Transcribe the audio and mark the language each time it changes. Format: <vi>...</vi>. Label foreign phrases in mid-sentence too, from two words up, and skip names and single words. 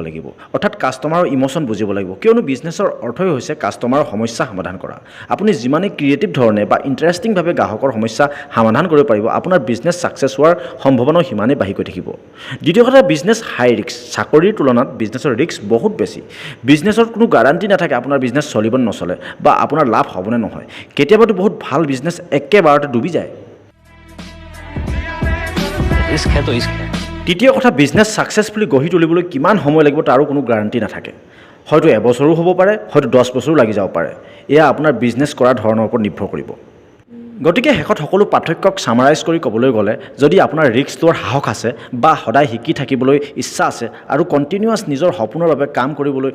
<as>লাগিব অৰ্থাৎ কাষ্টমাৰৰ ইম'শ্যন বুজিব লাগিব কিয়নো বিজনেছৰ অৰ্থই হৈছে কাষ্টমাৰৰ সমস্যা সমাধান কৰা আপুনি যিমানেই ক্ৰিয়েটিভ ধৰণে বা ইণ্টাৰেষ্টিংভাৱে গ্ৰাহকৰ সমস্যা সমাধান কৰিব পাৰিব আপোনাৰ বিজনেছ ছাকচেছ হোৱাৰ সম্ভাৱনাও সিমানেই বাঢ়ি গৈ থাকিব দ্বিতীয় কথা বিজনেছ হাই ৰিস্ক চাকৰিৰ তুলনাত বিজনেছৰ ৰিস্ক বহুত বেছি বিজনেছৰ কোনো গাৰাণ্টি নাথাকে আপোনাৰ বিজনেছ চলিব নচলে বা আপোনাৰ লাভ হ'বনে নহয় কেতিয়াবাতো বহুত ভাল বিজনেছ একেবাৰতে ডুবি যায়</as> <hi>रिस्क है तो इश्क है</hi> <as>তৃতীয় কথা বিজনেছ ছাকচেছফুলি গঢ়ি তুলিবলৈ কিমান সময় লাগিব তাৰো কোনো গাৰাণ্টি নাথাকে হয়তো এবছৰো হ'ব পাৰে হয়তো 10 বছৰো লাগি যাব পাৰে এয়া আপোনাৰ বিজনেছ কৰাৰ ধৰণৰ ওপৰত নিৰ্ভৰ কৰিব গতিকে শেষত সকলো পাৰ্থক্যক ছামাৰাইজ কৰি ক'বলৈ গ'লে যদি আপোনাৰ ৰিস্ক লোৱাৰ সাহস আছে বা সদায় শিকি থাকিবলৈ ইচ্ছা আছে আৰু কণ্টিনিউৱাছ নিজৰ সপোনৰ বাবে কাম কৰিবলৈ</as>